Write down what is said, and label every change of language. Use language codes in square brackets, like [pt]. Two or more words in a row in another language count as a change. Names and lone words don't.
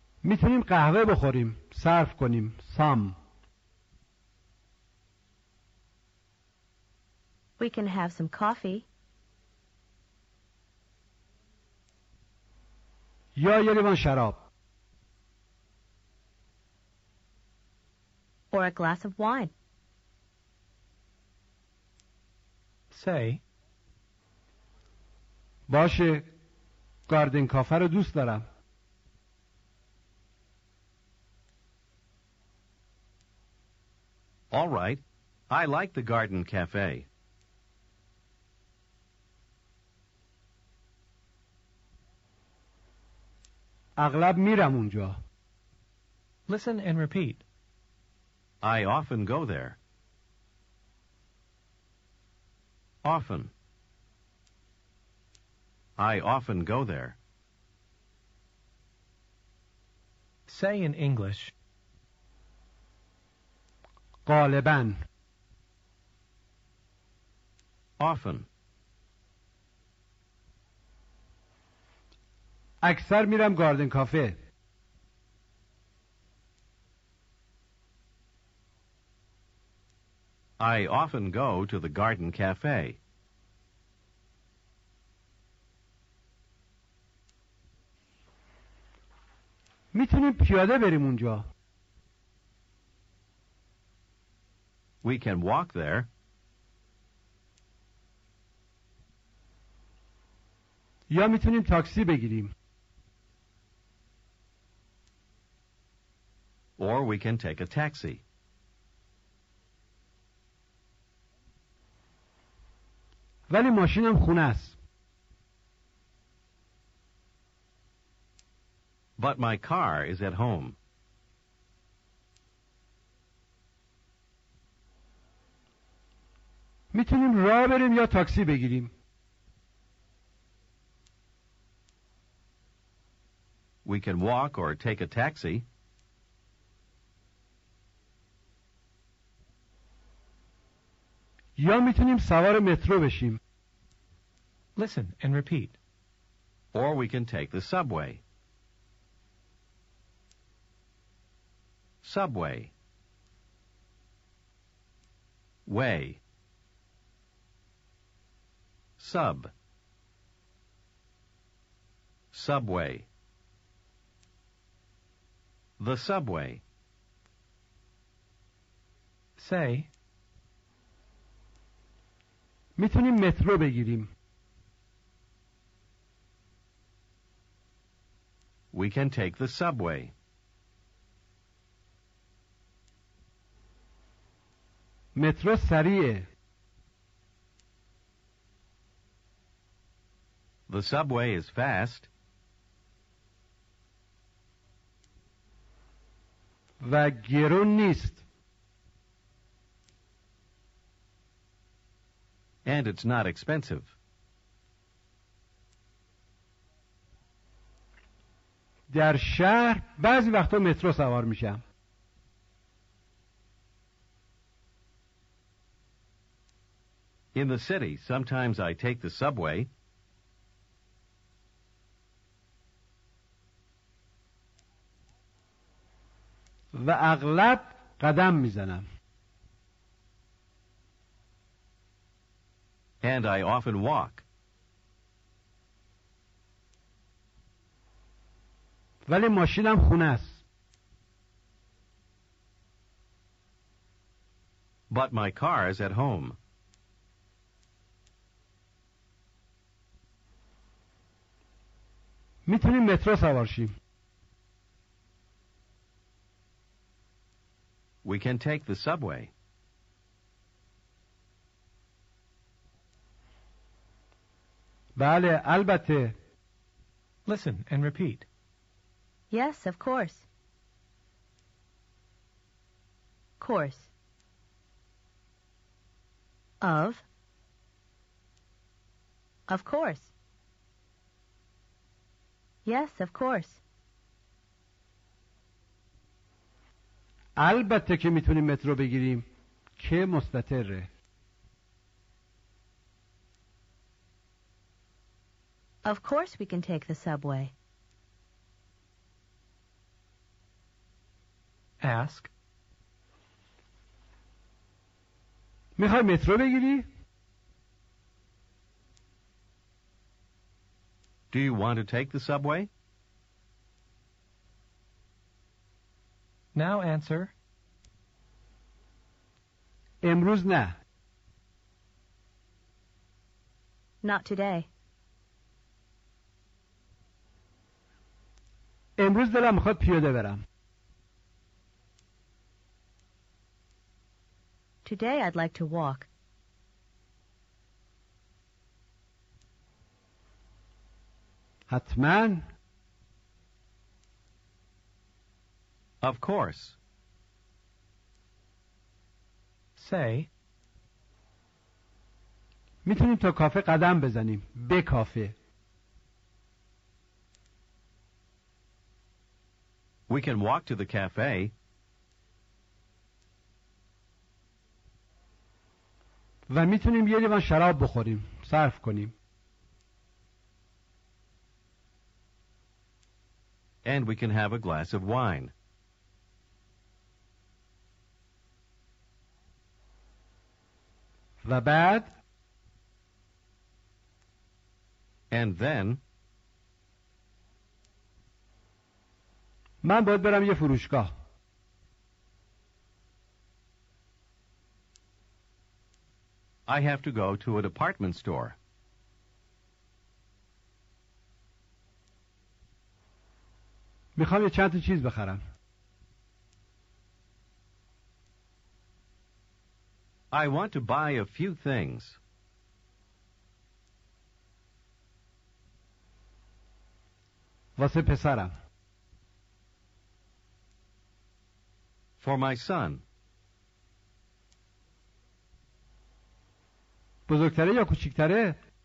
[fa] میتونیم قهوه بخوریم. صرف کنیم. [en] some. We can have some coffee. [fa] یا یه لیوان شراب. [en] Or a glass of wine. Say, [fa] باشه. [en] garden cafe [fa] رو دوست دارم. [en] All right. I like the garden cafe. [fa] اغلب میرم اونجا. [en] listen and repeat. I often go there. Often. I often go there. Say in English, [fa] غالباً. [en] Often. [fa] اکثر میرم [en] garden cafe. I often go to the garden cafe. [fa] میتونیم پیاده بریم اونجا. [en] We can walk there. [fa] یا میتونیم تاکسی بگیریم. [en] Or we can take a taxi. [fa] ولی ماشینم خونه است. [en] But my car is at home. [fa] میتونیم راه بریم یا تاکسی بگیریم. [en] We can walk or take a taxi. [fa] یا میتونیم سوار مترو بشیم. [en] listen and repeat. Or we can take the subway. Subway. Way. Sub. Subway. The subway. Say, [fa] میتونیم مترو بگیریم. [en] We can take the subway. [fa] مترو سریعه. [en] The subway is fast. [fa] و گرون نیست. [en] And it's not expensive. [fa] در شهر بعضی وقتا مترو سوار میشم. [en] In the city, sometimes I take the subway. [fa] و اغلب قدم میزنم. [en] And I often walk. [fa] ولی ماشینم خونه است. [en] But my car's at home. [fa] میتونیم مترو سوار شیم. [en] We can take the subway. [fa] بله البته. [en] listen and repeat. Yes, of course. Course. Of course. Yes, of course. [fa] البته که میتونیم مترو بگیریم. که مستتره. [en] Of course we can take the subway. Ask. [fa] میخوای مترو بگیری؟ [en] Do you want to take the subway? Now answer. [fa] امروز نه. [en] Not today. [fa] امروز دلم میخواد پیاده برم. [en] Today I'd like to walk. [fa] حتما. [en] Of course. Say. [fa] میتونیم تا کافه قدم بزنیم. به کافه. [en] We can walk to the cafe. [fa] و میتونیم یه لیوان شراب بخوریم. صرف کنیم. [en] And we can have a glass of wine. [fa] و بعد [en] And then [fa] من باید برم یه فروشگاه. [en] I have to go to a department store. [fa] میخوام یه چند تا چیز بخرم. [en] I want to buy a few things. [fa] واسه پسرم. [en] For my son. [fa] بزرگتره یا کوچیکتره؟